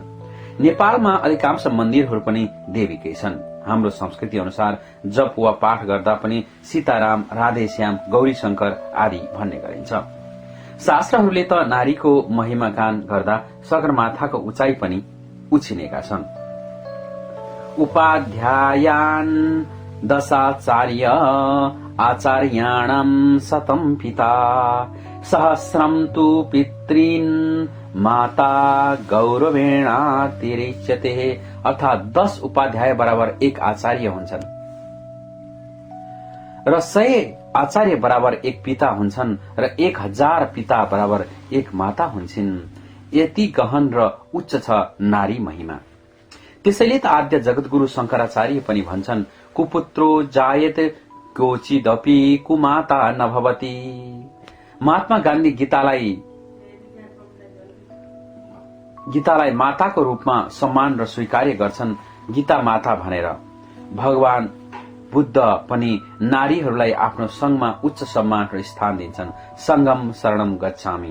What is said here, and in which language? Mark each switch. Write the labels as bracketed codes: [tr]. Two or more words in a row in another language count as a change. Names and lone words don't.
[ne] नेपालमा अधिकांश मन्दिरहरू पनि देवीकै छन्। हाम्रो संस्कृति अनुसार जप वा पाठ गर्दा पनि सीताराम, राधेश्याम, गौरी शंकर आदि भन्ने गरिन्छ। शास्त्रहरूले त नारीको महिमा गान गर्दा सगरमाथाको उचाइ पनि उछिनेका छन्। [sa] उपाध्यायान् दशाचार्य आचार्याणां शतं पिता, सहस्रं तु पितॄन् माता गौरवेणातिरिच्यते। [ne] अर्थात 10 उपाध्याय बराबर 1 आचार्य हुन्छन् र 100 आचार्य बराबर 1 पिता हुन्छन् र 1000 पिता बराबर 1 माता हुन्छन्। यति गहन र उच्च छ नारी महिमा। त्यसैले त आद्य जगतगुरु शंकराचार्य पनि भन्छन्, [sa] कुपुत्रो जायते क्वचिदपि कुमाता नभवति। [ne] महात्मा गान्धी गीतालाई माताको रूपमा सम्मान र स्वीकार्य गर्छन्, गीता माता भनेर। भगवान बुद्ध पनि नारीहरूलाई आफ्नो संघमा उच्च सम्मान र स्थान दिन्छन्, [pi] संगम शरणम गच्छामि।